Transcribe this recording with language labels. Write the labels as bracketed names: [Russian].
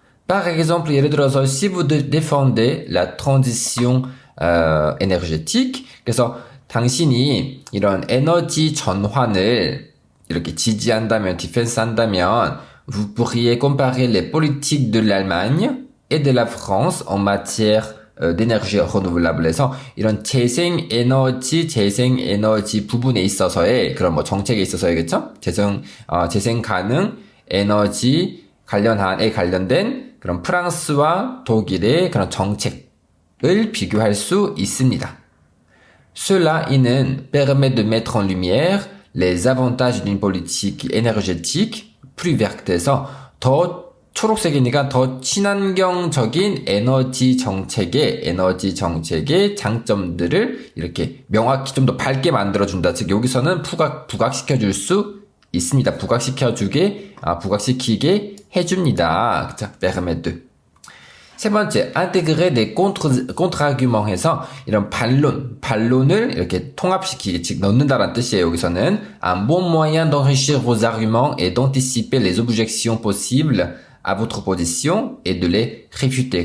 [French] Par exemple, [Korean] 예를 들어서, [French] si vous défendez la transition énergétique, [Korean] 그래서 당신이 이런 에너지 전환을 이렇게 지지한다면, 디펜스 한다면, [French] vous pourriez comparer les politiques de l'Allemagne et de la France en matière d'énergie renouvelable. [Korean] 해서 이런 재생 에너지 부분에 있어서의 그런 뭐 정책에 있어서겠죠? 재생 가능 에너지 관련된 그런 프랑스와 독일의 그런 정책을 비교할 수 있습니다. [French] Cela [Korean] 이는 [French] permet de mettre en lumière les avantages d'une politique énergétique plus verte. [Korean] 해서 더 초록색이니까 더 친환경적인 에너지 정책의 장점들을 이렇게 명확히 좀 더 밝게 만들어준다. 즉, 여기서는 부각시켜줄 수 있습니다. 부각시키게 해줍니다. 그쵸? permet. 세 번째, [French] intégrer des contre-arguments [Korean] 해서 이런 반론을 이렇게 통합시키게, 즉 넣는다라는 뜻이에요. 여기서는 [French] un bon moyen d'enrichir vos arguments et d'anticiper les objections possibles à votre position et de les réfuter.